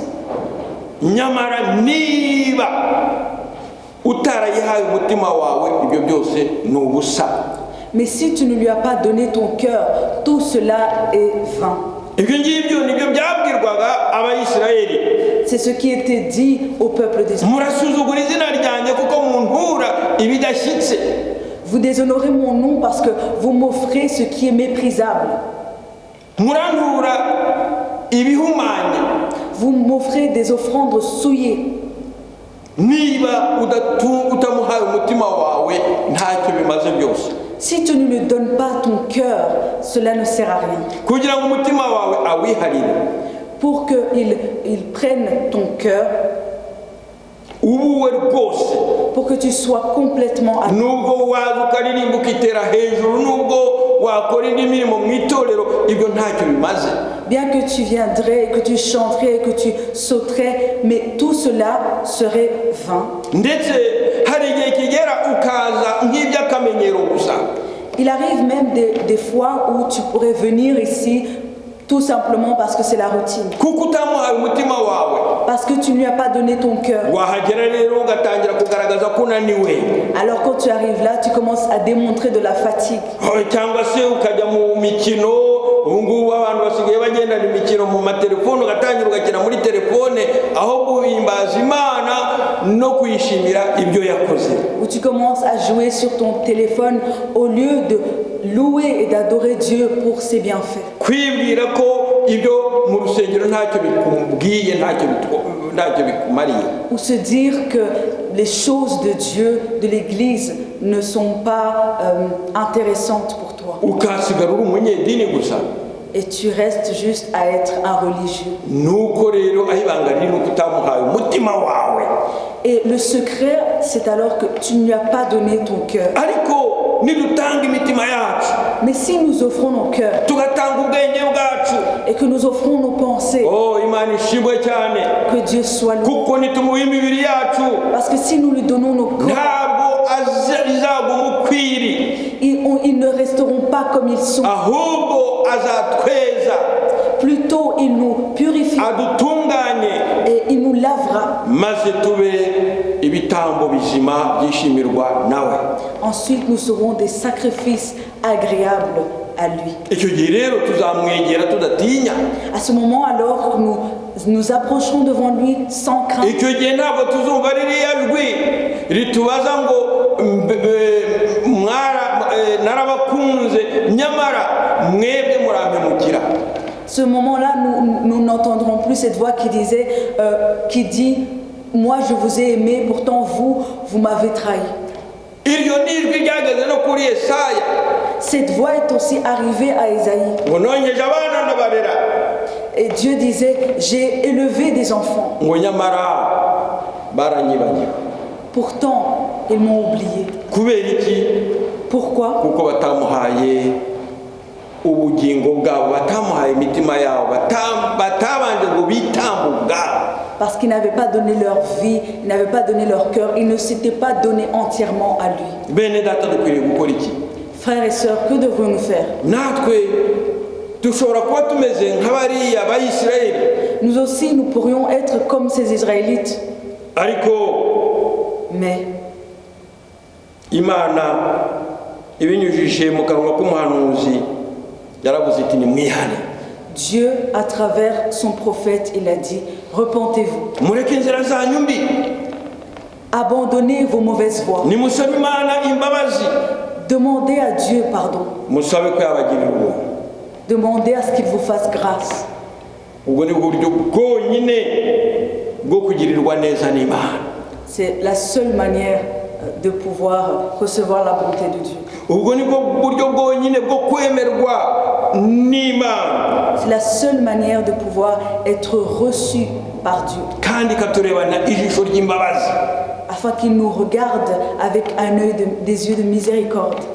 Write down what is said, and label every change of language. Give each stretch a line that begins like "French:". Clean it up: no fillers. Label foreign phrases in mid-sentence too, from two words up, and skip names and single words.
Kinyarwanda: Nyamara niba utarayihaye umutima wawe, ibyo byose ni ubusa.
French: Mais si tu ne lui as pas donné ton cœur, tout cela est vain.
Kinyarwanda: ibyo ngibyo nibyo byabwirwaga abayisirayeli.
French: C'est ce qui était dit au peuple d'Israël.
Kinyarwanda: Murasuzugura izina ryanjye kuko muntura ibidashyitse.
French: Vous déshonorez mon nom parce que vous m'offrez ce qui est méprisable.
Kinyarwanda: Murantura ibihumanya.
French: Vous m'offrez des offrandes souillées.
Kinyarwanda: Niba utamuhaye umutima wawe ntacyo bimaze byose.
French: Si tu ne lui donnes pas ton cœur, cela ne sert à rien.
Kinyarwanda: Kugira ngo umutima wawe awiharire.
French: Pour qu'il prenne ton cœur,
Kinyarwanda: ubuwe rwose,
French: pour que tu sois complètement à
Kinyarwanda: nubwo waza ukaririmba ukitera hejuru, nubwo wakora indi mirimo mu itorero, ibyo ntacyo bimaze.
French: Bien que tu viendrais, que tu chanterais, que tu sauterais, mais tout cela serait vain.
Kinyarwanda: Ndetse hari igihe kigera ukaza nk'iby'akamenyero gusa.
French: Il arrive même des fois où tu pourrais venir ici tout simplement parce que c'est la routine.
Kinyarwanda: Kuko utamuhaye umutima wawe.
French: Parce que tu ne lui as pas donné ton cœur.
Kinyarwanda: Wahagera rero ugatangira kugaragaza ko unaniwe.
French: Alors quand tu arrives là, tu commences à démontrer de la fatigue.
Kinyarwanda: Cyangwa se ukajya mu mikino, ubu ngubu abantu basigaye bagendana imikino mu matelefone, ugatangira ugakina muri telefone aho guhimbaza Imana no kuyishimira ibyo yakoze.
French: Où tu commences à jouer sur ton téléphone au lieu de louer et d'adorer Dieu pour ses bienfaits.
Kinyarwanda: Kwibwira ko ibyo mu rusengero ntacyo bikubwiye, ntacyo bikumariye.
French: Ou se dire que les choses de Dieu, de l'Église, ne sont pas intéressantes pour toi.
Kinyarwanda: Ukasigara uri umunyedini gusa.
French: Et tu restes juste à être un religieux.
Kinyarwanda: Nuko rero ahibanga riri nuko utamuhaye umutima wawe.
French: Et le secret, c'est alors que tu ne lui as pas donné ton cœur.
Kinyarwanda: Ariko nidutanga imitima yacu,
French: mais si nous offrons nos cœurs,
Kinyarwanda: tugatanga ubwenge bwacu,
French: et que nous offrons nos pensées,
Kinyarwanda: Imana ishimwe cyane,
French: que Dieu soit loué.
Kinyarwanda: Kuko nitumuha imibiri yacu,
French: parce que si nous lui donnons nos corps,
Kinyarwanda: ntabwo azagwa umukwiri,
French: ils ne resteront pas comme ils sont.
Kinyarwanda: Ahubwo azatweza.
French: Plutôt il nous purifiera
Kinyarwanda: adutunganye,
French: et il nous lavera.
Kinyarwanda: Maze tube ibitambo bizima byishimirwa nawe.
French: Ensuite nous serons des sacrifices agréables à lui.
Kinyarwanda: Icyo gihe rero tuzamwegera tudatinya.
French: À ce moment alors nous approcherons devant lui sans crainte.
Kinyarwanda: Icyo gihe ntabwo tuzumva ririya jwi ritubaza ngo narabakunze nyamara mwebwe murampemukira.
French: Ce moment-là, nous n'entendrons plus cette voix qui dit moi je vous ai aimé, pourtant vous m'avez trahi. Cette voix est aussi arrivée à Ésaïe. Et Dieu disait, j'ai élevé des enfants. Pourtant, ils m'ont oublié. Pourquoi?
Kinyarwanda: Ubugingo bwabo batamuhaye imitima yabo, batabanje ngo bitambe ubwabo.
French: Parce qu'ils n'avaient pas donné leur vie, ils n'avaient pas donné leur cœur, ils ne s'étaient pas donnés entièrement à lui.
Kinyarwanda: Bene data dukwiriye gukora iki?
French: Frères et sœurs, que devrions-nous faire?
Kinyarwanda: Natwe dushobora kuba tumeze nk'abariya b'Isirayeli.
French: Nous aussi, nous pourrions être comme ces Israélites.
Kinyarwanda: Ariko
French: mais
Kinyarwanda: Imana ibinyujije mu kanwa k'umuhanuzi yaravuze iti nimwihane.
French: Dieu, à travers son prophète, il a dit, repentez-vous.
Kinyarwanda: Mureke inzira zanyu mbi.
French: Abandonnez vos mauvaises voies.
Kinyarwanda: Nimusabe Imana imbabazi.
French: Demandez à Dieu pardon.
Kinyarwanda: Musabe ko yabagirira ubuntu.
French: Demandez à ce qu'il vous fasse grâce.
Kinyarwanda: Ubwo ni buryo bwonyine bwo kugirirwa neza n'Imana.
French: C'est la seule manière de pouvoir recevoir la bonté de Dieu. C'est la seule manière de pouvoir être reçu par Dieu. Afin qu'il nous regarde avec un œil des yeux de miséricorde.